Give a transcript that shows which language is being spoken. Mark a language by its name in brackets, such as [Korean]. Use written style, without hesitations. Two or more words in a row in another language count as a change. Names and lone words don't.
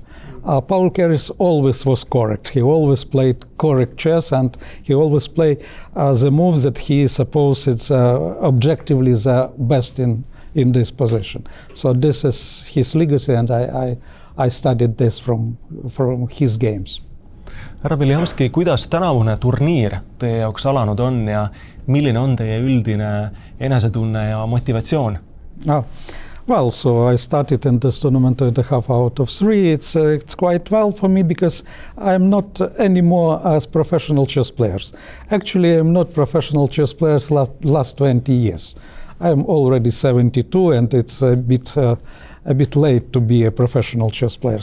[English] Paul Keres always was correct. He always played correct chess, and he always played the moves that he supposes objectively the best in this position. So this is his legacy, and I studied this from his games. [Estonian] Härra Beliavsky, kuidas tänavune turniir teie jaoks alanud on ja milline on teie üldine enesetunne ja motivatsioon? [English] Well, so I started in this tournament 2.5 out of 3. It's quite well for me because I'm not anymore as professional chess players. Actually, I'm not professional chess players last 20 years. I'm already 72, and it's a bit late to be a professional chess player.